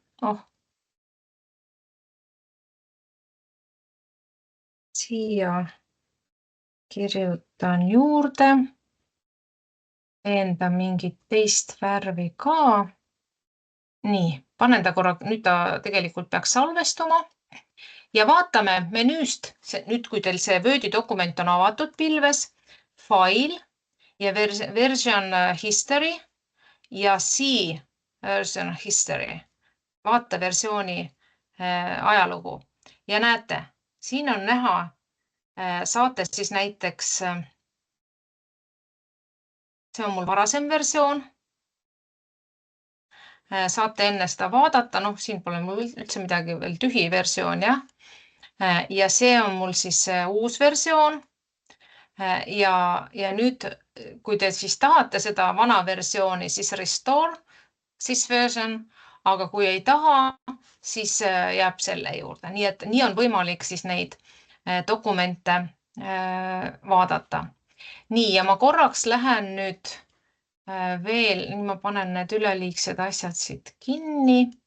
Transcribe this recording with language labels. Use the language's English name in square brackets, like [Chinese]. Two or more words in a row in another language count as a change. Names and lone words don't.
[Estonian] Siia kirjutan juurde enda mingit teist värvi ka. Nii, panen ta korra, nüüd ta tegelikult peaks salvestuma. Ja vaatame menüüst, nüüd kui teil see Wordi dokument on avatud pilves, file ja [English] version history [Estonian] ja see [English] version history, [Estonian] vaateversiooni ajalugu. Ja näete, siin on näha, saate siis näiteks, see on mul varasem versioon. Saate enne seda vaadata, noh, siin pole mul üldse midagi, veel tühi versioon, jah. Ja see on mul siis uus versioon. Ja nüüd, kui te siis tahate seda vana versiooni, siis [English] restore this version, [Estonian] aga kui ei taha, siis jääb selle juurde. Nii et nii on võimalik siis neid dokumente vaadata. Nii, ja ma korraks lähen nüüd veel, ma panen need üleliigsed asjad siit kinni.